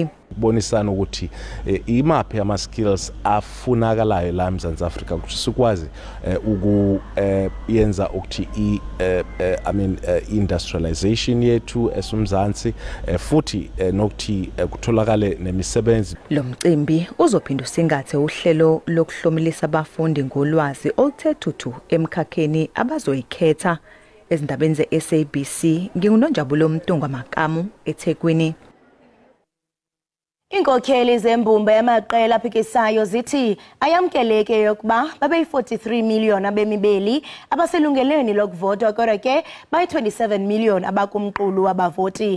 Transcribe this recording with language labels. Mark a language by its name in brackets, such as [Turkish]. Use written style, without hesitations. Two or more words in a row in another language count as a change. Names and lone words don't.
[Zulu] Bonisana ukuthi imaphi ama skills afunakalayo la eMzantsi Afrika ukuthi sikwazi ukuyenza ukuthi industrialization yethu esumzansi futhi nokuthi kutholakale nemisebenzi. Lo mcimbi uzophinda usingathe uhlelo lokuhlomulisa abafundi ngolwazi oluthe thuthu emkhakheni abazoyikhetha. Ezindabeni ze-SABC ngingunonjabulo Mtunga Makamu eThekwini. [Xhosa] Inkokheli zembumba yamaqela aphikisayo zithi ayamkeleke yokuba babe 43 million abemibeli abaselungelweni lokuvota kodwa ke bayi 27 million abakumqulu wabavoti.